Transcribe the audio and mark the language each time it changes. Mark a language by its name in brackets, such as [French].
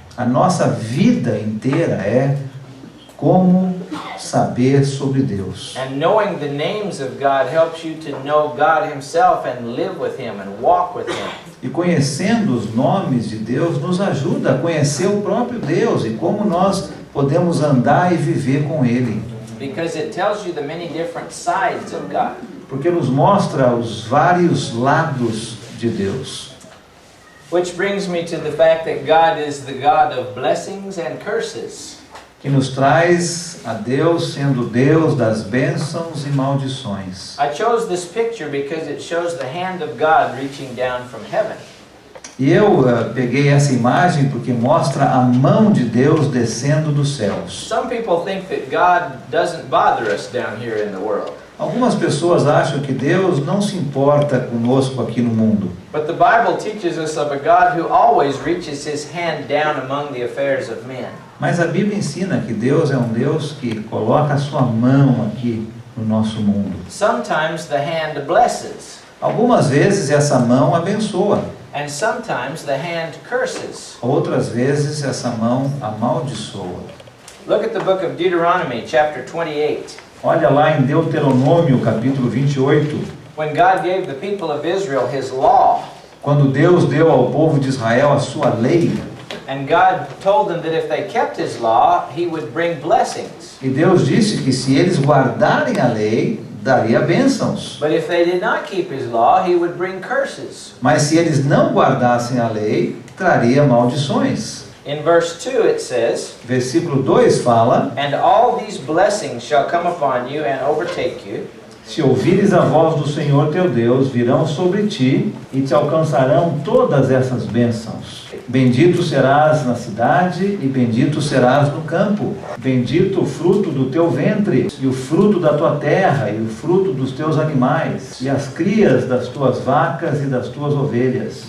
[Portuguese] A nossa vida inteira é como saber sobre Deus. [English] And knowing the names of God helps you to know God Himself and live with Him and walk with Him. [Portuguese] E conhecendo os nomes de Deus nos ajuda a conhecer o próprio Deus e como nós podemos andar e viver com Ele. [English] Because it tells you the many different sides of God. [Portuguese] Porque nos mostra os vários lados de Deus. [English] Which brings me to the fact that God is the God of blessings and curses. [Portuguese] Que nos traz a Deus sendo Deus das bênçãos e maldições. [English] I chose this picture because it shows the hand of God reaching down from heaven. [Portuguese] E eu peguei essa imagem porque mostra a mão de Deus descendo dos céus. [English] Some people think that God doesn't bother us down here in the world. [Portuguese] Algumas pessoas acham que Deus não se importa conosco aqui no mundo. [English] But the Bible teaches us of a God who always reaches His hand down among the affairs of men. [Portuguese] Mas a Bíblia ensina que Deus é um Deus que coloca a sua mão aqui no nosso mundo. [English] Sometimes the hand blesses, [Portuguese] Algumas vezes essa mão abençoa. [English] and sometimes the hand curses. [Portuguese] Outras vezes essa mão amaldiçoa. [English] Look at the book of Deuteronomy, chapter 28. [Portuguese] Olha lá em Deuteronômio, capítulo 28. [English] When God gave the people of Israel His law, [Portuguese] Quando Deus deu ao povo de Israel a sua lei, [English] and God told them that if they kept His law, He would bring blessings. [Portuguese] e Deus disse que se eles guardarem a lei, daria bênçãos. [English] But if they did not keep His law, He would bring curses. [Portuguese] Mas se eles não guardassem a lei, traria maldições. [English] In verse 2 it says, [Portuguese] Versículo 2 fala: [English] "And all these blessings shall come upon you and overtake you, [Portuguese] Se ouvires a voz do Senhor teu Deus, virão sobre ti e te alcançarão todas essas bênçãos. Bendito serás na cidade e bendito serás no campo. Bendito o fruto do teu ventre e o fruto da tua terra e o fruto dos teus animais e as crias das tuas vacas e das tuas ovelhas.